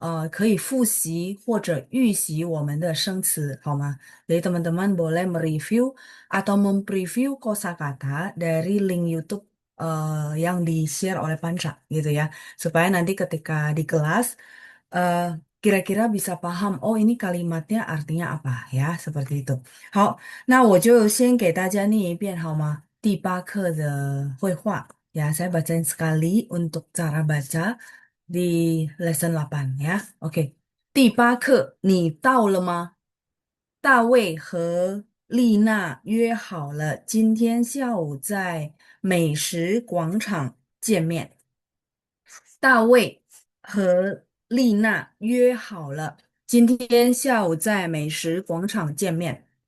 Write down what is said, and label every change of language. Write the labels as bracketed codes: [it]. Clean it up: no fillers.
[zh] 可以复习或者预习我们的生词，好吗？ [id] Jadi teman-teman boleh mereview atau mempreview kosakata dari link YouTube yang di-share oleh Panca gitu ya, supaya nanti ketika di kelas eh, kira-kira bisa paham, oh ini kalimatnya artinya apa ya, seperti itu. [zh] 好，那我就先给大家念一遍好吗？第八课的绘画 [id] ya, saya bacain sekali untuk cara baca di lesson 8 ya. [zh] Oke，第八课你到了吗？大卫和丽娜约好了今天下午在美食广场见面。大卫和丽娜约好了今天下午在美食广场见面。